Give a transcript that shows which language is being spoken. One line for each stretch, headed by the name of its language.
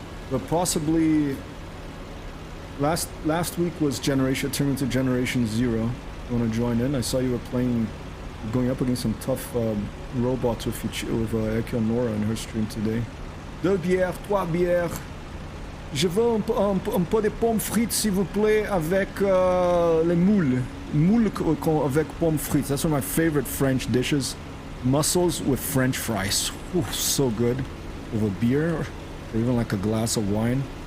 English: But possibly last week was Generation, turned into Generation Zero. You want to join in? I saw you were playing, going up against some tough robots with Eleonora in her stream today.
French: Deux bières, trois bières. Je veux un peu de pommes frites, s'il vous plaît, avec les moules. Moules avec pommes frites.
English: That's one of my favorite French dishes. Mussels with French fries. Ooh, so good. With a beer, or even like a glass of wine.